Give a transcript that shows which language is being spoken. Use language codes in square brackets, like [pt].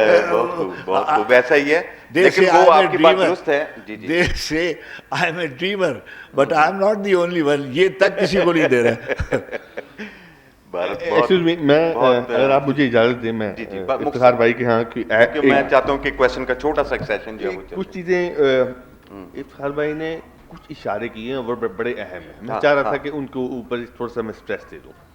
[ur] بہت خوب، ایسا ہی ہے، لیکن وہ آپ کی بات درست ہے. [en] They say I am a dreamer but I am not the only one. [ur] یہ تک کسی کو نہیں دے رہا. ایکسکیوز می، میں اگر آپ مجھے اجازت دیں، میں افتخار بھائی کے ہاں میں چاہتا ہوں کہ کویشچن کا چھوٹا سا سیشن جو ہے کچھ چیزیں افتخار بھائی نے کچھ اشارے کیے ہیں وہ بڑے اہم ہیں، میں چاہ رہا تھا کہ ان کے اوپر تھوڑا سا میں اسٹریس دے دوں.